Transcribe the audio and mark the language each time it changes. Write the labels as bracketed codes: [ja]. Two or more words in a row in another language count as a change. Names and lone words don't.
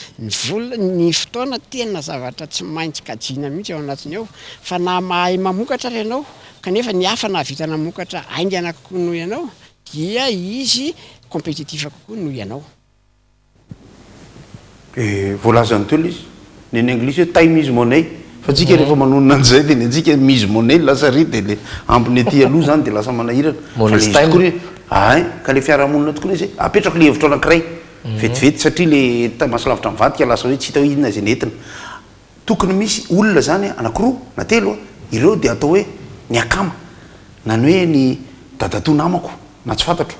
[mg] ny fotoana tena zavatra tsy maintsy kajiana mihitsy ao anatiny ao fa na mahay mamokatra ary ianao kanefa ny hafa na vita namokatra aingana kokoa noho ianao dia izy compétitif kokoa noho ianao. Voalazany teo izy ny anglisy hoe [en] time is money [mg] fa tsika rehefa manonona an'izay dia ny antsika mise money lasa ry dia le ampiny aty aloha zany dia lasa manahirana ka le fiarahamonina tokoa izy apetrako le hevitra anankiray vetivety satria le mahasalavitra mivadika lasa hoe tsy hita hoe inona izay nentina tokony misy olona zany anankiroa na telo ireo dia atao hoe ny akama na ny hoe ny dadatoa namako na tsy fantatro